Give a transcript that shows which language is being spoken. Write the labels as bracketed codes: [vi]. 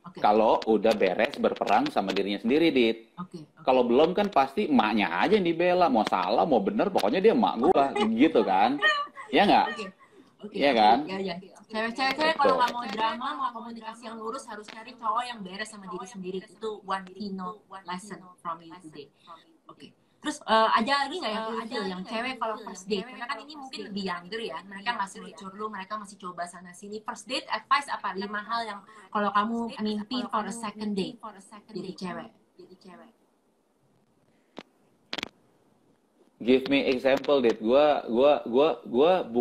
[id] Kalau udah beres berperang sama dirinya sendiri, Dit. Kalau belum kan pasti emaknya aja yang dibela, mau salah mau bener, pokoknya dia emak gua, gitu kan? Ya nggak? Iya kan? Ya. Cewek-cewek kalau nggak mau drama, mau komunikasi yang lurus, harus cari cowok yang beres sama diri sendiri. Itu [en] one keynote lesson from you today. [id] Oke. Terus ada lagi nggak yang cewek kalau first date? Karena kan ini mungkin lebih younger ya, mereka masih mature dulu, mereka masih coba sana sini. First date advice apa? 5 hal yang kalau kamu mimpi [en] for a second date [id] jadi cewek. [en] Give me example, Dit. [id] Gua bukan.